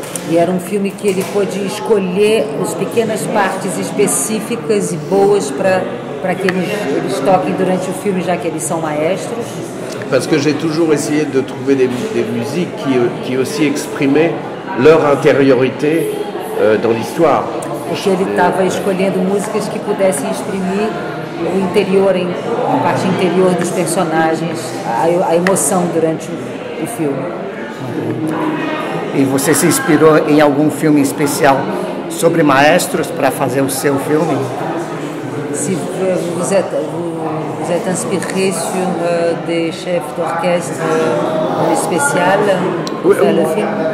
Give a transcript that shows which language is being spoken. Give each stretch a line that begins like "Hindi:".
Portuguese: E era filme que ele pôde escolher as pequenas partes específicas e boas para que eles toquem durante o filme, já que eles são maestros.
French: Parce que j'ai toujours essayé de trouver des musiques qui aussi exprimaient leur intériorité dans l'histoire.
Portuguese: Porque ele estava escolhendo músicas que pudessem exprimir o interior, a parte interior dos personagens, a emoção durante o filme. E você se inspirou em algum filme especial sobre maestros para fazer o seu filme?
French: Si vous êtes inspiré sur des chefs d'orchestre spécial pour faire le film?